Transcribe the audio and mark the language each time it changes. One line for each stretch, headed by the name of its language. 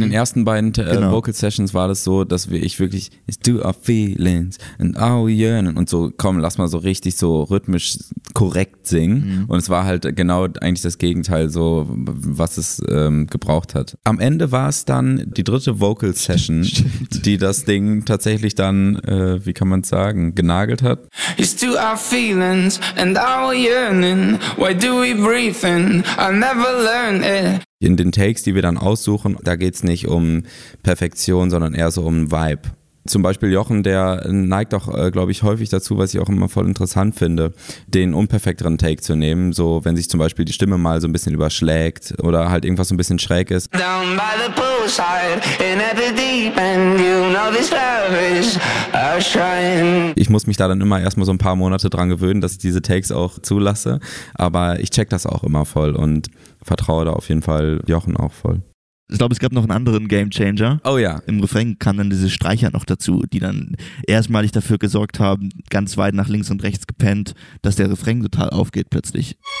German: Bei den ersten beiden Vocal Sessions war das so, dass ich wirklich
English: it's do our feelings and our yearning
German: und so, komm, lass mal so richtig so rhythmisch korrekt singen. Mhm. Und es war halt genau eigentlich das Gegenteil so, was es gebraucht hat. Am Ende war es dann die dritte Vocal Session, die das Ding tatsächlich dann, wie kann man es sagen, genagelt hat.
English: It's to our feelings and our yearning, why do we breathe in, I'll never learn it.
German: In den Takes, die wir dann aussuchen, da geht es nicht um Perfektion, sondern eher so um Vibe. Zum Beispiel Jochen, der neigt auch, glaube ich, häufig dazu, was ich auch immer voll interessant finde, den unperfekteren Take zu nehmen. So, wenn sich zum Beispiel die Stimme mal so ein bisschen überschlägt oder halt irgendwas so ein bisschen schräg ist.
English: Down by the poolside, in every deep end, you know this love is a shrine.
German: Ich muss mich da dann immer erstmal so ein paar Monate dran gewöhnen, dass ich diese Takes auch zulasse. Aber ich check das auch immer voll und vertraue da auf jeden Fall Jochen auch voll. Ich glaube, es gab noch einen anderen Gamechanger. Oh ja. Im Refrain kamen dann diese Streicher noch dazu, die dann erstmalig dafür gesorgt haben, ganz weit nach links und rechts gepennt, dass der Refrain total aufgeht plötzlich.